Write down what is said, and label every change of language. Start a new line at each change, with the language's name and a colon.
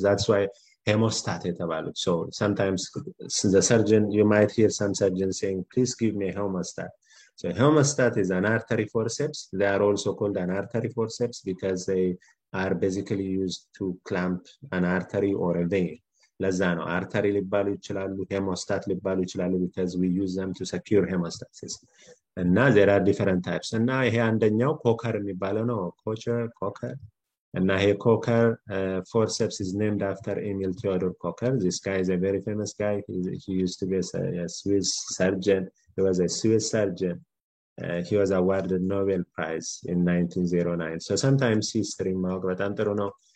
English: That's why hemostatic about it. So sometimes the surgeon, you might hear some surgeons saying, please give me a hemostat. So hemostat is an artery forceps. They are also called an artery forceps because they are basically used to clamp an artery or a vein.
Amharic: ለዛ ነው አርተሪ ሊባሉ ይችላሉ ሄሞስታት ሊባሉ ይችላሉ
English: because we use them to secure hemostasis.
Amharic: እና
English: there are different types.
Amharic: እና ይሄ አንደኛው ኮከር የሚባለው ነው ኮከር እና ይሄ ኮከር
English: forceps is named after Emil Theodor Kocher. This guy is a very famous guy. He used to be a Swiss surgeon. He was a Swiss surgeon. He was awarded Nobel Prize in 1909. So sometimes history
Amharic: ማወቅ በጣም ጥሩ ነው.